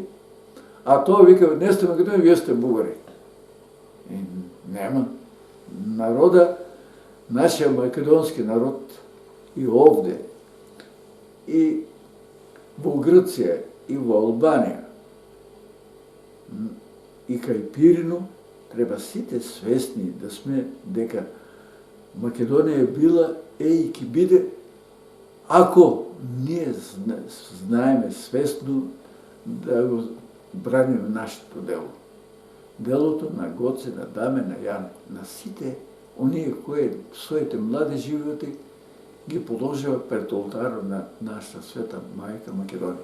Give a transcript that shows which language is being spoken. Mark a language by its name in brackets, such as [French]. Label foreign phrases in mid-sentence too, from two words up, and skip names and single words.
[Bulgarian] А той вика, не сте македони, вие сте българи. [Macedonian] И няма. Народа, нашия македонски народ и овде, и в Гръция, и в Албания, и кај Пирино, треба сите свестни да сме дека Македонија е била, и ки биде, ако ние знаеме свестно да го браним нашето дело. Делото на Гоце, на Даме, на Јане, на сите оние кои своите млади животи ги положила пред олтара на нашата света майка Македонија.